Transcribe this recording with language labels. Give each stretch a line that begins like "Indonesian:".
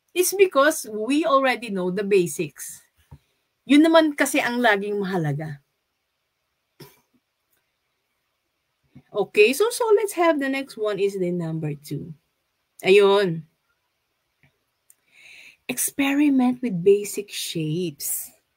English: It's because we already know the basics.
Filipino: Yun naman kasi ang laging mahalaga.
English: Okay, so let's have the next one is the number 2. Ayun. Experiment with basic shapes.